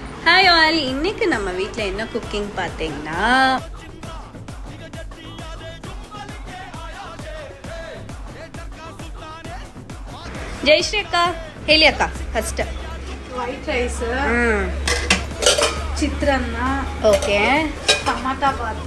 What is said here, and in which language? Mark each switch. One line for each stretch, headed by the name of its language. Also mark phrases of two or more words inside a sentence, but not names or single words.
English: hi all,
Tamil: இன்னைக்கு நம்ம வீட்டில் என்ன குக்கிங் பார்த்தீங்கன்னா
Kannada: ಜಯಶ್ರೀ ಅಕ್ಕ ಹೇಳಿ ಅಕ್ಕ ಫಸ್ಟ್.
English: white rice,
Kannada: ಚಿತ್ರಾನ್ನ, ಓಕೆ, ಟಮಾಟಾ ಬಾತ್,